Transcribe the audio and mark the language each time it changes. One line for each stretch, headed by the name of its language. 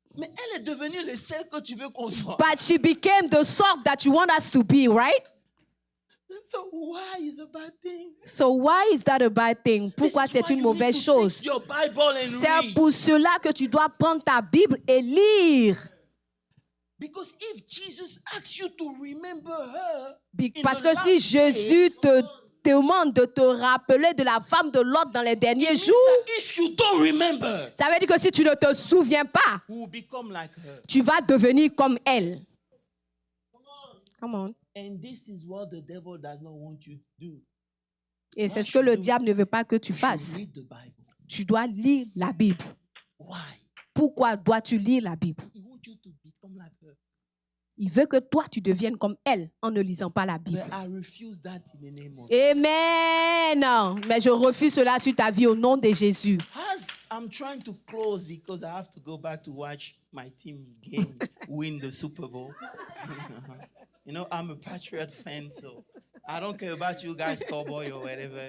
French: Mais elle est devenue le sel que tu veux qu'on soit.
English: But she became the salt that you want us to be, right? So why is a bad thing? So why is that a bad thing?
French: Pourquoi c'est une mauvaise chose? C'est pour cela que tu dois prendre ta Bible et lire.
English: Because if Jesus asks you to remember her,
French: parce que si Jésus te demande de te rappeler de la femme de Lot dans les derniers jours,
English: if you don't remember,
French: ça veut dire que si tu ne te souviens pas,
English: you will become like her.
French: Tu vas devenir comme elle.
English: Come on. And this is what the devil does not want you to do.
French: Et c'est ce que le diable ne veut pas que tu fasses. Tu dois lire la Bible.
English: Why?
French: Pourquoi dois-tu lire la Bible?
English: He wants you to become like her.
French: Il veut que toi, tu deviennes comme elle en ne lisant pas la Bible.
English: But I refuse that in the name of Amen.
French: Mais je refuse cela sur ta vie au nom de Jésus.
English: As I'm trying to close because I have to go back to watch my team game win the Super Bowl. You know, I'm a Patriot fan, so I don't care about you guys, cowboy or whatever.